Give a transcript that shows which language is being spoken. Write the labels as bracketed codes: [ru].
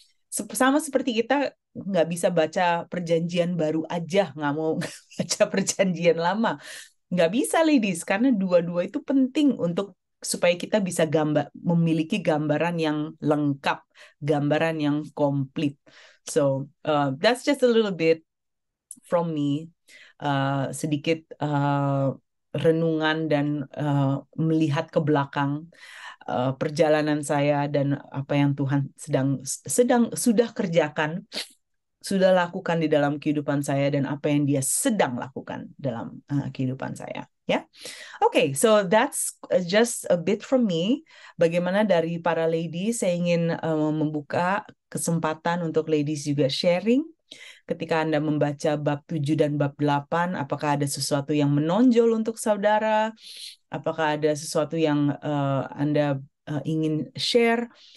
[id] Sama seperti kita nggak bisa baca perjanjian baru aja, nggak mau baca perjanjian lama. Nggak bisa, ladies, karena dua-dua itu penting untuk supaya kita bisa memiliki gambaran yang lengkap, gambaran yang komplit. [en] So, that's just a little bit from me. [id] Sedikit renungan dan melihat ke belakang perjalanan saya dan apa yang Tuhan sudah kerjakan, sudah lakukan di dalam kehidupan saya dan apa yang Dia sedang lakukan dalam kehidupan saya. [en] Ya, okay, so that's just a bit from me. [id] Bagaimana dari para ladies? Saya ingin membuka kesempatan untuk ladies juga sharing. Ketika Anda membaca bab 7 dan bab 8, apakah ada sesuatu yang menonjol untuk saudara? Apakah ada sesuatu yang Anda ingin share?